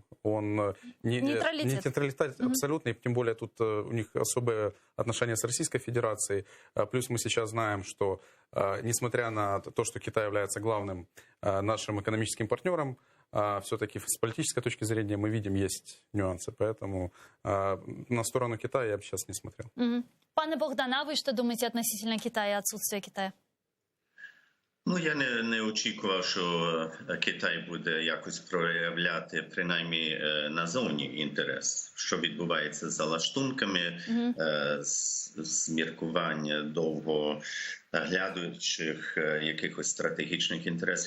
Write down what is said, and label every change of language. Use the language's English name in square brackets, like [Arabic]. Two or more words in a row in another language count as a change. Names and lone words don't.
[Russian] Он нейтралитет абсолютный, тем более тут у них особые отношения с Российской Федерацией. Плюс мы сейчас знаем, что несмотря на то, что Китай является главным нашим экономическим партнером, все-таки с политической точки зрения мы видим, есть нюансы. Поэтому на сторону Китая я бы сейчас не смотрел. [Ukrainian] Пане Богдане, а ви що думаєте относительно Китаю і відсутствия Китаю? Ну, я не очікував, що Китай буде якось проявляти, принаймні, назовні інтерес, що відбувається за лаштунками, з міркування довгоглядаючих якихось стратегічних інтересів.